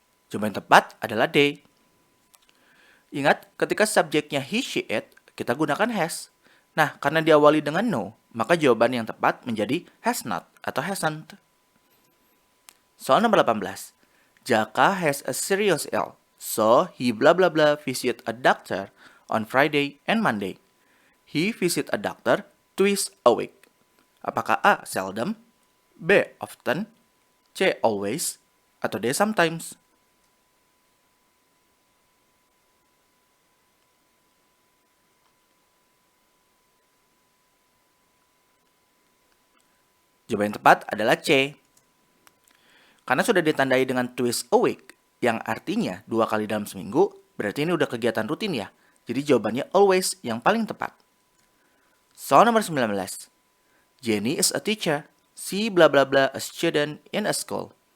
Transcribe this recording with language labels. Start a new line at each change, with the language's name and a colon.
Indonesian: Jawaban yang tepat adalah D. Ingat, ketika subjeknya he, she, it, kita gunakan has. Nah, karena diawali dengan no, maka jawaban yang tepat menjadi has not atau hasn't. Soal nomor 18.
English: Jaka has a serious ill, so he blah blah blah visit a doctor on Friday and Monday. He visit a doctor twice a week.
Indonesian: Apakah A, seldom, B, often, C, always, atau D, sometimes? Jawaban yang tepat adalah C. Karena sudah ditandai dengan
English: twice a week,
Indonesian: yang artinya 2 kali dalam seminggu, berarti ini udah kegiatan rutin ya. Jadi jawabannya always yang paling tepat. Soal nomor 19.
English: Jenny is a teacher. She bla bla bla a student in a school.